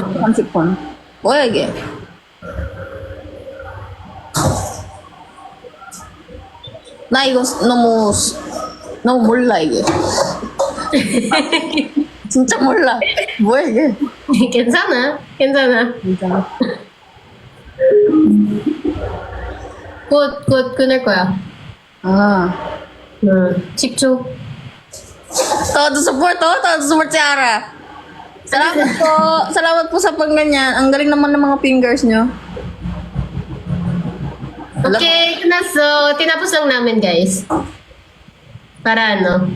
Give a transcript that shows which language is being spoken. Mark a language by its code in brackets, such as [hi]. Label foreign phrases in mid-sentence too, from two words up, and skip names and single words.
[ko] 30분. 뭐야 이게? 나 이거 너무 몰라 이게. 진짜 몰라. 뭐야 이게? 괜찮아. 곧 끊을 거야. 10초. [tl] Todo support si Ara. Salamat po sa pagganyan. Ang galing naman ng mga fingers nyo. Okay, so tinapos lang namin guys. Para ano?